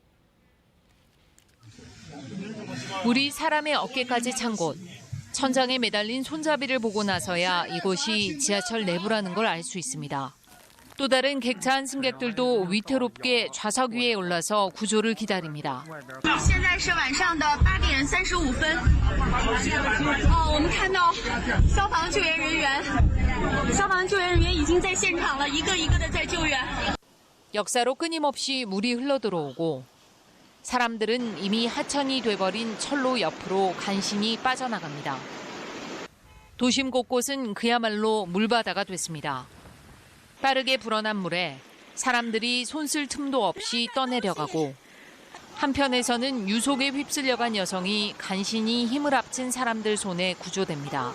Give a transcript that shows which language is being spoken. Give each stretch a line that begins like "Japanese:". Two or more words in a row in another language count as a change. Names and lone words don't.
Korean: 물이 사람의 어깨까지 찬 곳. 천장에 매달린 손잡이를 보고 나서야 이곳이 지하철 내부라는 걸 알 수 있습니다. 또 다른 객차 한 승객들도 위태롭게 좌석 위에 올라서 구조를 기다립니다.
Chinese: 现在是晚上的8点35分。我们看到消防救援人员已经在现场了，一个一个的在救援。
Korean: 역사로 끊임없이 물이 흘러들어오고 사람들은 이미 하천이 돼버린 철로 옆으로 간신히 빠져나갑니다. 도심 곳곳은 그야말로 물바다가 됐습니다. 빠르게 불어난 물에 사람들이 손쓸 틈도 없이 떠내려가고 한편에서는 유속에 휩쓸려간 여성이 간신히 힘을 합친 사람들 손에 구조됩니다.